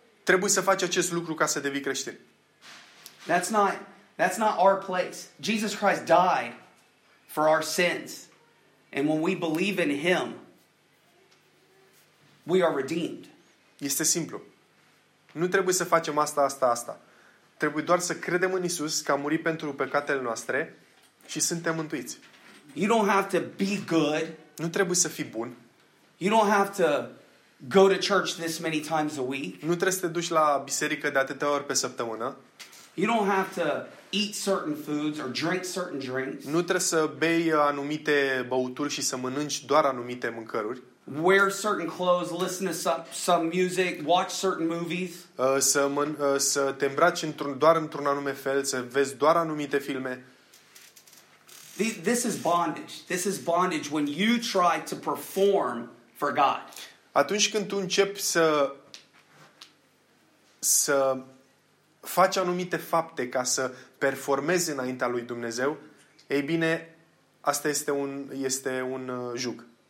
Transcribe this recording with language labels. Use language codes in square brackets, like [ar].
[ro] Trebuie să faci acest lucru ca să devii creștin. [en] That's not our place. Jesus Christ died for our sins. And when we believe in him, we are redeemed. [ro] Este simplu. Nu trebuie să facem asta. Trebuie doar să credem în Isus că a murit pentru păcatele noastre și suntem mântuiți. [en] You don't have to be good. [ro] Nu trebuie să fii bun. [en] You don't have to go to church this many times a week. [ro] Nu trebuie să te duci la biserică de atâtea ori pe săptămână. [en] You don't have to eat certain foods or drink certain drinks. [ro] Nu trebuie să bei anumite băuturi și să mănânci doar anumite mâncăruri. [en] Wear certain clothes, listen to some music, watch certain movies. [ro] Să te îmbraci doar într-un anume fel, să vezi doar anumite filme. [en] This is bondage. This is bondage when you try to perform for God. [ro] Atunci când tu începi să faci anumite fapte ca să performezi înaintea lui Dumnezeu, ei bine, asta este un jug.